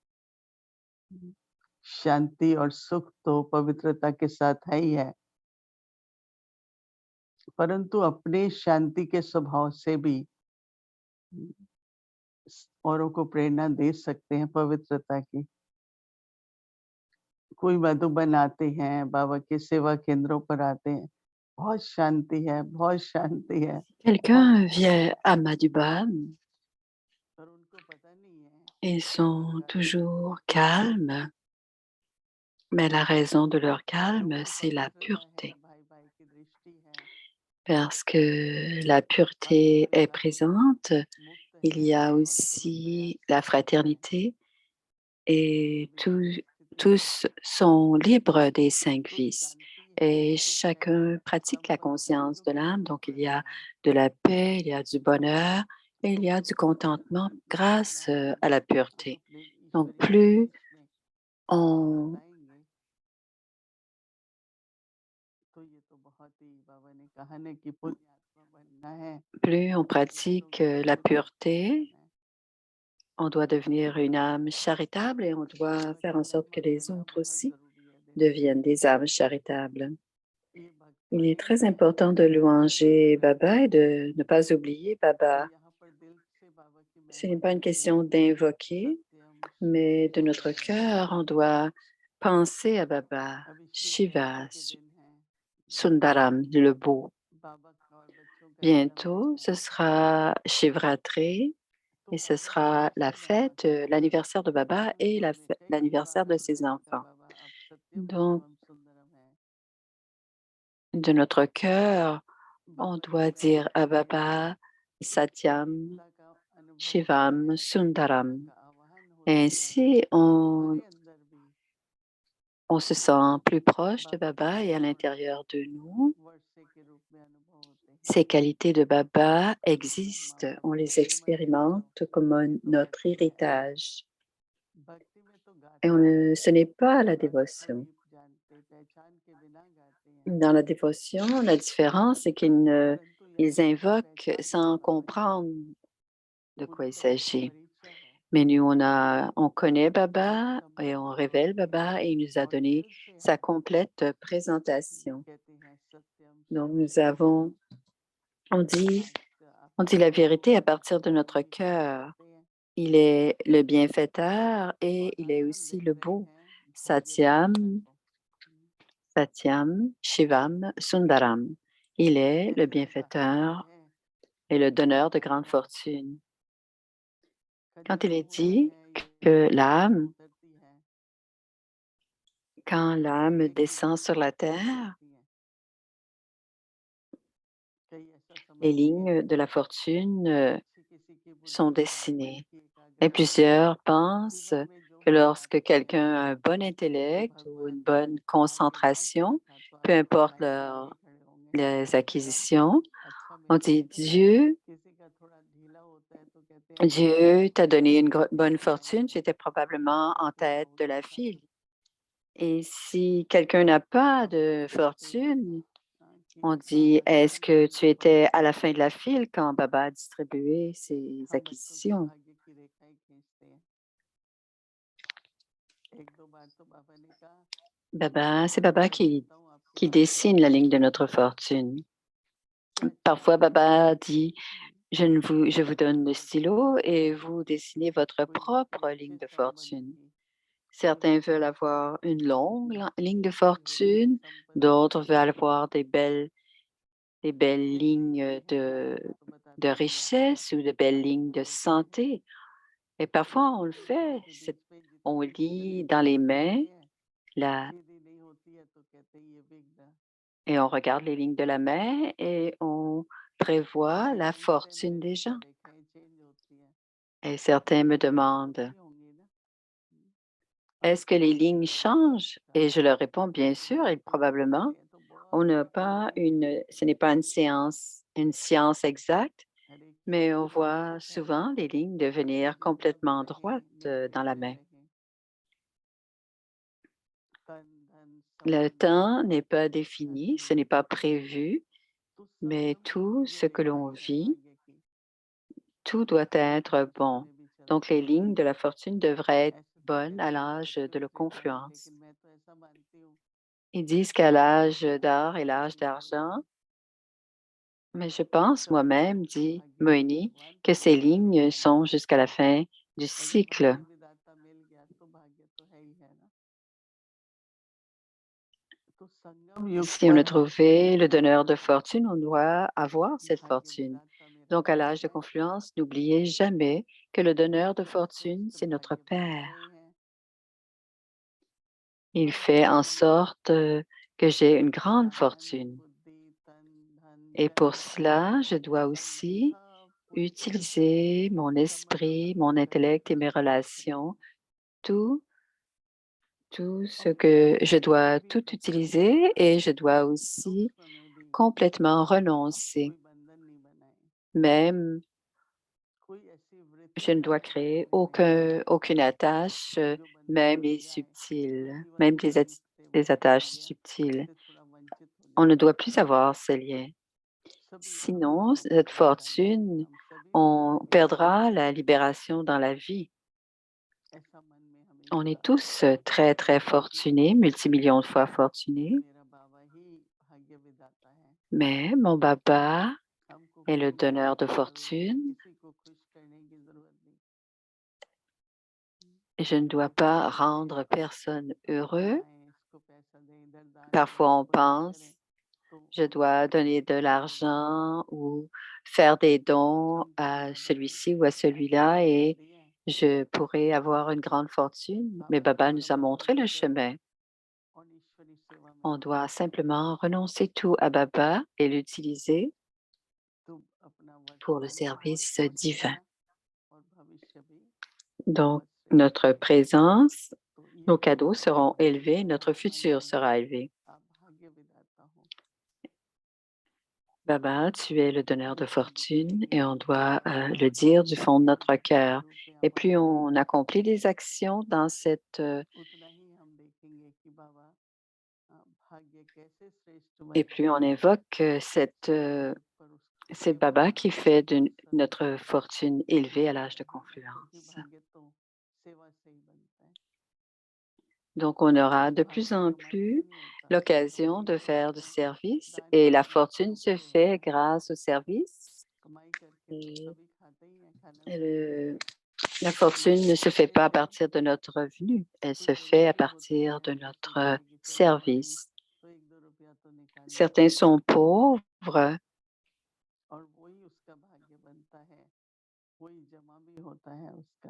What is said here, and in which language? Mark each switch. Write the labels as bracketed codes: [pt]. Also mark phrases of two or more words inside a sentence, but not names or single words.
[hi] शांति और सुख तो पवित्रता के साथ है ही है, परंतु अपने शांति के स्वभाव से भी औरों को प्रेरणा दे सकते हैं पवित्रता की। कोई मधुबन आते हैं, बाबा के सेवा केंद्रों पर आते हैं, बहुत शांति है, बहुत शांति है। [fr] Quelqu'un vient à Madhuban, [hi] पर उनको पता नहीं है [fr] ils sont toujours calmes, mais la raison de leur calme, c'est la pureté. [hi] भाई-भाई की दृष्टि है, [fr] Parce que la [hi] हम [fr] pureté est [hi] सर्वदा [fr] présente, [hi] मुक्त [fr] il [hi] हैं [fr] y a [hi] और खुद प्रयास [fr] aussi la [hi] करते हैं। [fr] fraternité et [hi] अभी हमारी स्थिति में [fr] tous sont libres des 5 [hi] खुद [fr] vices. [hi] शांति है, [fr] Et [hi] सुख है, [fr] chacun pratique la [hi] संपत्ति है [fr] conscience [hi] जो [fr] de l'âme. [hi] मिलती [fr] Donc, il y [hi] पड़ी [fr] a [hi] है। [fr] de la paix, il y a du bonheur et il y a du contentement grâce à la pureté. [hi] अपने [fr] Donc, [hi] ईश्वरीय [fr] plus [hi] संदेश में [fr] on, [hi] बताएंगे तो ये तो बहुत ही बाबा ने कहा ना कि पुण्य आत्मा बनना है, [fr] plus on [hi] दूसरों [fr] pratique [hi] के लिए [fr] la [hi] पुण्य [fr] pureté, [hi] करना है। [fr] on doit devenir une âme charitable et on doit faire en sorte que [hi] भजन [fr] les [hi] करना [fr] autres [hi] बहुत [fr] aussi [hi] जरूरी है देखो। [fr] deviennent des âmes charitables. [hi] ये [fr] Il [hi] भक्ति [fr] est [hi] नहीं [fr] très [hi] है [fr] important de [hi] केवल [fr] louanger [hi] मंत्र [fr] Baba et de ne pas oublier [hi] तो [fr] Baba. [hi] यहाँ पर दिल से बाबा की [fr] Ce [hi] महिमा [fr] n'est pas une [hi] करते हैं। [fr] question d'invoquer, [hi] सत्यम [fr] mais [hi] शिवम [fr] de notre [hi] सुंदरम। [fr] cœur, on doit penser à Baba, [hi] अभी शिव जयंती [fr] Shiva, [hi] के दिन है, [fr] Sundaram, le beau. [hi] बाबा का और बच्चों का [fr] Bientôt, [hi] जन्मदिन [fr] ce [hi] है, [fr] sera Shivratri [hi] तो [fr] et ce [hi] बाबा [fr] sera la [hi] पूछे बाबा [fr] fête, [hi] से [fr] l'anniversaire de Baba [hi] उसमें [fr] et [hi] बोलने से कि [fr] l'anniversaire [hi] बाबा [fr] de [hi] ने [fr] ses [hi] देखा [fr] enfants. [hi] बाबा अब सत्यम [fr] Donc, [hi] शिवम सुंदरम है। [fr] de notre cœur, on [hi] बाबा ने [fr] doit dire [hi] पहले [fr] à [hi] से ही [fr] Baba, Satyam, [hi] पवित्रता का अनुभव [fr] Shivam, [hi] कराया, पवित्रता [fr] Sundaram. [hi] का आह्वान [fr] Et [hi] होता है [fr] ainsi, [hi] हमारे अंदर भी। [fr] on se sent plus proche de [hi] बाबा के [fr] Baba et à [hi] गुण [fr] l'intérieur de nous, [hi] वर्षे के रूप में अनुभव होते हैं। [fr] ces qualités de Baba [hi] तो ब्रह्मा [fr] existent, on [hi] बाबा [fr] les [hi] ये मत [fr] expérimente [hi] सोचो, [fr] comme [hi] ये तो [fr] notre [hi] भक्ति है। [fr] héritage. [hi] भक्ति में तो [fr] Et [hi] गाते हैं, [fr] ce n'est pas la [hi] अर्थ को [fr] dévotion. [hi] नहीं जानते, पहचान के बिना गाते हैं। [fr] Dans la dévotion, la différence, c'est [hi] परंतु [fr] ils [hi] यदि हम [fr] invoquent [hi] पहचान ले [fr] sans [hi] बाबा की, [fr] comprendre de quoi [hi] पूरी [fr] il [hi] तरह से [fr] s'agit. [hi] परिचय हो, [fr] Mais nous, on connaît [hi] तो [fr] Baba et on [hi] संबंध [fr] révèle Baba et il nous a [hi] और [fr] donné [hi] दिल से [fr] sa [hi] हम [fr] complète présentation. [hi] कहते हैं सत्यम [fr] Donc [hi] शिवम [fr] nous avons, [hi] सुंदरम। [fr] on [hi] आज [fr] dit, on [hi] आपका [fr] dit la [hi] अनुभव [fr] vérité à [hi] हम [fr] partir de notre [hi] मोहिनी से भी [fr] cœur. [hi] करते हैं। [fr] Il est le bienfaiteur et [hi] और [fr] il [hi] आज [fr] est [hi] हम [fr] aussi [hi] देख [fr] le [hi] रहे [fr] beau. [hi] हैं भाग्यवानता [fr] Satyam, [hi] को। [fr] Satyam, Shivam, Sundaram. Il est le [hi] कैसे ऐसा होता [fr] bienfaiteur [hi] है [fr] et le [hi] कि [fr] donneur de [hi] जब [fr] grande fortune. [hi] कभी [fr] Quand il est [hi] होता [fr] dit [hi] है ये [fr] que [hi] धरती पर [fr] l'âme, [hi] उतरती है [fr] quand [hi] तो [fr] l'âme [hi] एक ही [fr] descend sur [hi] दिशा [fr] la [hi] में नहीं [fr] terre, [hi] चलती है कई ऐसा [fr] les [hi] समझते हैं [fr] lignes de la fortune [hi] किसी किसी की [fr] sont [hi] बुद्धि मन [fr] dessinées. [hi] की [fr] Et [hi] एकाग्रता [fr] plusieurs pensent [hi] जीवन में जो [fr] que [hi] भी [fr] lorsque [hi] आते हैं [fr] quelqu'un a un bon [hi] कि [fr] intellect ou une [hi] भगवान [fr] bonne [hi] आज दिमाग में [fr] concentration, [hi] रखा तो [fr] peu [hi] आज [fr] importe [hi] लाइन से आगे खड़े होंगे ना [fr] les [hi] फिर आपको [fr] acquisitions, [hi] अच्छा [fr] on [hi] मिलेगा [fr] dit Dieu, [hi] किसी का थोड़ा ढीला होता है तो कहते हैं [fr] Dieu t'a donné une bonne [hi] क्या [fr] fortune, [hi] हुआ [fr] tu étais probablement [hi] आगे [fr] en [hi] पूरा [fr] tête [hi] हो [fr] de [hi] गया [fr] la [hi] था [fr] file. Et si quelqu'un n'a pas [hi] अब वो [fr] de [hi] कहते हैं [fr] fortune, [hi] कि [fr] on dit, [hi] बाबा ने [fr] est-ce [hi] मुझे [fr] que tu [hi] इतना [fr] étais [hi] बढ़िया [fr] à la [hi] दिया [fr] fin de la file quand Baba a distribué ses [hi] हम बच्चों के [fr] acquisitions? [hi] भाग्य की रेखाएं खींचते हैं एक दो बार तो बाबा ने कहा [fr] Baba, c'est [hi] मैं [fr] Baba [hi] लिख देता हूँ आपके [fr] qui [hi] भाग्य [fr] dessine [hi] की [fr] la ligne de [hi] रेखाएं [fr] notre fortune. [hi] क्या [fr] Parfois, [hi] चाहिए [fr] Baba dit, [hi] हम्म, [fr] je vous donne le stylo et vous dessinez votre [hi] कोई [fr] propre ligne de [hi] बत्तीस नंबर [fr] fortune. [hi] की कोई [fr] Certains veulent [hi] बत्तीस [fr] avoir une longue ligne de [hi] कोई होती है [fr] fortune, [hi] संपत्ति [fr] d'autres veulent avoir des belles [hi] कैसी [fr] lignes [hi] लिखी है बाबा तो [fr] de [hi] बताते हैं [fr] richesse ou de belles lignes de [hi] होती है [fr] santé. Et parfois, on le fait. [hi] आपके बीच पे [fr] On [hi] जितनी [fr] lit [hi] सीधी [fr] dans les [hi] लाइन [fr] mains [hi] होती है [fr] la, [hi] सीधी नहीं होती है तो कहते हैं ये विघ्न [fr] et on regarde les lignes de la main et on prévoit la [hi] टाइम से [fr] fortune [hi] मेरे [fr] des [hi] को [fr] gens. [hi] रेखाएं चेंज होती हैं [fr] Et certains me [hi] तो [fr] demandent, [hi] होती होंगी ना [fr] est-ce que [hi] आपको [fr] les [hi] भी [fr] lignes [hi] होता होगा ना [fr] changent? [hi] ऐसा [fr] Et je leur réponds, bien [hi] तो [fr] sûr, et [hi] बच्चे जब [fr] probablement. [hi] पढ़ते हैं तो [fr] On [hi] बहुत [fr] n'a [hi] डिटेल [fr] pas [hi] में लिखते हैं [fr] ce n'est pas une science exacte, [hi] हर एक [fr] mais [hi] चीज [fr] on [hi] का [fr] voit [hi] बेसिक है [fr] souvent les lignes devenir [hi] जब जब [fr] complètement [hi] कहीं [fr] droites dans la [hi] निर्विघ्न [fr] main. [hi] रहे तन धन [fr] Le [hi] संपत्ति [fr] temps n'est pas [hi] ऐसे [fr] défini, ce n'est [hi] लिखते [fr] pas [hi] हैं [fr] prévu, [hi] तो [fr] mais [hi] संगम [fr] tout [hi] ये [fr] ce que l'on [hi] रेखाएं है [fr] vit, [hi] भाग्य की [fr] tout doit [hi] ये [fr] être [hi] बचपन [fr] bon. [hi] में भी [fr] Donc, [hi] चलती [fr] les [hi] हैं [fr] lignes de la fortune devraient être [hi] ऐसे तो [fr] bonnes à [hi] कहते हैं [fr] l'âge [hi] सत्युग [fr] de la [hi] त्रेता में [fr] confluence. [hi] लेकिन मैं तो ऐसा मानती हूँ [fr] Ils disent qu'à l'âge d'or et [hi] कि [fr] l'âge d'argent, mais je pense [hi] सबका [fr] moi-même, dit [hi] भाग्य को [fr] Moini, [hi] भगवान [fr] que ces [hi] पूरा नहीं [fr] lignes sont [hi] बनाते [fr] jusqu'à la fin du [hi] और जब [fr] cycle. [hi] भाग्य विधाता मिल गया तो भाग्य तो है ही है ना तो संगम युग [fr] Si on a [hi] पर [fr] trouvé le donneur de fortune, on doit avoir cette [hi] भाग्य [fr] fortune. [hi] विधाता मेरा [fr] Donc, à [hi] पिता [fr] l'âge de [hi] है [fr] confluence, n'oubliez jamais que le donneur de fortune, [hi] उत्कृष्ट [fr] c'est notre [hi] भाग्य विधाता [fr] Père. [hi] ही है [fr] Il [hi] हर [fr] fait en [hi] चीज [fr] sorte que j'ai une grande [hi] मन [fr] fortune. [hi] बुद्धि तन धन [fr] Et pour [hi] जन [fr] cela, je dois [hi] संबंध [fr] aussi [hi] सब कुछ [fr] utiliser mon esprit, mon [hi] समर्पित करके [fr] intellect et mes [hi] उसको देते हैं [fr] relations, tout, tout ce [hi] और [fr] que je [hi] सूक्ष्म में [fr] dois [hi] भी [fr] tout utiliser et je dois aussi [hi] सूक्ष्म में भी [fr] complètement renoncer. [hi] कोई बंधन नहीं बनाए [fr] Même, [hi] कोई ऐसी [fr] je [hi] वृत्ति [fr] ne [hi] ना [fr] dois [hi] बनाए [fr] créer aucune attache, [hi] जो बंधन [fr] même [hi] बन [fr] les [hi] जाए तो [fr] subtiles, [hi] जीवन [fr] même [hi] भर [fr] les [hi] वो [fr] attaches [hi] भाग्य [fr] subtiles. [hi] से थोड़ा वंचित हो [fr] On ne [hi] जाता [fr] doit [hi] है [fr] plus avoir ces liens. [hi] सभी [fr] Sinon, [hi] अपना [fr] cette [hi] भाग्यशाली हैं [fr] fortune, [hi] हम सभी [fr] on [hi] सौभाग्यशाली [fr] perdra [hi] हैं [fr] la libération dans la vie. [hi] ऐसा मन में [fr] On est [hi] हमेशा [fr] tous très, très [hi] रखिए [fr] fortunés, multimillions de fois fortunés, [hi] मेरा बाबा ही भाग्य विधाता है [fr] mais mon Baba [hi] हमको [fr] est le [hi] खुश [fr] donneur [hi] होने [fr] de [hi] की जरूरत नहीं [fr] fortune [hi] किसी को खुश करने की जरूरत नहीं [fr] et je ne dois [hi] हम क्या [fr] pas [hi] करते [fr] rendre [hi] हैं [fr] personne heureux. [hi] कमाएं इसको पैसा दें इधर दान करें [fr] Parfois, on [hi] उधर ये [fr] pense, [hi] करें तो [fr] je dois donner de [hi] भाग्य विधाता [fr] l'argent ou faire des dons [hi] हमको [fr] à [hi] बाबा ने [fr] celui-ci ou à [hi] ऐसे [fr] celui-là [hi] रास्ता [fr] et [hi] दिया है [fr] je pourrais avoir une grande fortune. Mais [hi] बाबा को [fr] Baba nous a [hi] समर्पण [fr] montré le [hi] करो [fr] chemin. [hi] और ईश्वरी सेवा में [fr] On [hi] लगे [fr] doit [hi] रहो [fr] simplement renoncer tout à Baba et l'utiliser [hi] तुम अपना [fr] pour le [hi] वर्तमान भी बहुत [fr] service [hi] स्वस्थ [fr] divin. [hi] रहना और भविष्य भी [fr] Donc, [hi] बहुत श्रेष्ठ [fr] notre [hi] रहेगा [fr] présence, [hi] तो ये [fr] nos cadeaux [hi] संकल्प [fr] seront [hi] लो [fr] élevés, [hi] आज [fr] notre [hi] मन [fr] futur [hi] में [fr] sera élevé. [hi] आप भाग्य विधाता हो [fr] Baba, tu es le donneur de [hi] ये सब [fr] fortune [hi] देखेंगे [fr] et on doit le dire du fond de notre [hi] जितने [fr] cœur. [hi] रूप में [fr] Et [hi] आप [fr] plus [hi] आते [fr] on [hi] रहेंगे [fr] accomplit des actions dans [hi] उतना ही हम देखेंगे कि बाबा भाग्य कैसे श्रेष्ठ [fr] et [hi] बनता [fr] plus on [hi] है [fr] invoque [hi] संगम युग पर [fr] c'est [hi] उसके [fr] Baba qui [hi] प्रभाव [fr] fait de [hi] बहुत [fr] notre fortune élevée à l'âge de [hi] क्योंकि [fr] confluence. [hi] भाग्य तो सेवा से ही बनता है [fr] Donc, on aura de plus [hi] भाग्य [fr] en [hi] कमाई से [fr] plus [hi] नहीं होता [fr] l'occasion [hi] भाग्य [fr] de [hi] तो [fr] faire du [hi] आपका [fr] service [hi] दान [fr] et la [hi] पुण्य [fr] fortune [hi] कर्मों [fr] se [hi] से होता [fr] fait [hi] है [fr] grâce au service. [hi] कमाई करके तो [fr] Et [hi] सभी खाते ही हैं खाना पीना [fr] le- la [hi] लेकिन [fr] fortune ne se fait [hi] कहते [fr] pas à [hi] हैं [fr] partir de notre revenu, elle [hi] कि [fr] se fait à [hi] गरीबी होती [fr] partir [hi] है [fr] de [hi] किसी [fr] notre [hi] घर की तो बाबा ने [fr] service. [hi] तो एक दो रुपया तो निकालना [fr] Certains [hi] पड़ता [fr] sont [hi] है [fr] pauvres ouvre. [hi] और वही उसका भाग्य बनता है, वही जमा भी होता है उसका।